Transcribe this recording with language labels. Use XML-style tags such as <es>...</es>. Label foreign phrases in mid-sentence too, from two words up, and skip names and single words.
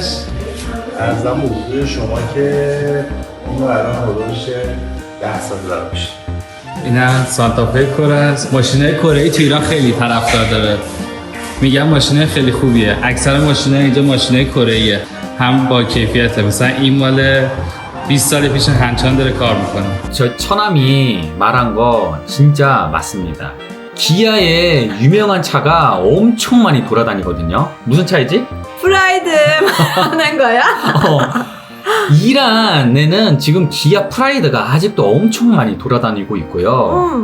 <fa>ارزم به حضور شما که اینو الان حدودش 10 سال داره میشه. این هم سانتافه کره است. ماشینای کره‌ای تو ایران خیلی طرفدار داره. میگم ماشینای خیلی خوبیه. اکثر ماشینای اینجا ماشینای کره‌ایه. هم با کیفیته. مثلا این مال 20 سال پیش 한참 داره کار میکنه.</fa> <ko>저 처남이 말한 거 진짜 맞습니다. 기아에 유명한 차가 엄청 많이 돌아다니거든요. 무슨 차이지? 프라이드 하는 거야? 이란에는 지금 기아 프라이드가 아직도 엄청 많이 돌아다니고 있고요.</ko>